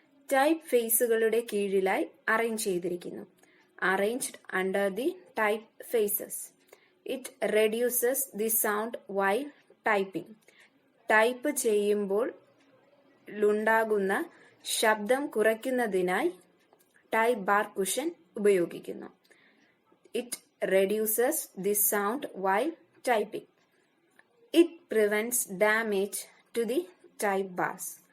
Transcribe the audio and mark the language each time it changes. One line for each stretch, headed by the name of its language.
Malayalam: Type ഫേസുകളുടെ കീഴിലായി arrange ചെയ്തിരിക്കുന്നു.
English: Arranged under the type faces. It reduces the sound while typing.
Malayalam: Type ചെയ്യുമ്പോൾ ഉണ്ടാകുന്ന ശബ്ദം കുറയ്ക്കുന്നതിനായി type bar cushion ഉപയോഗിക്കുന്നു.
English: It reduces the sound while typing. It prevents damage to the type bars.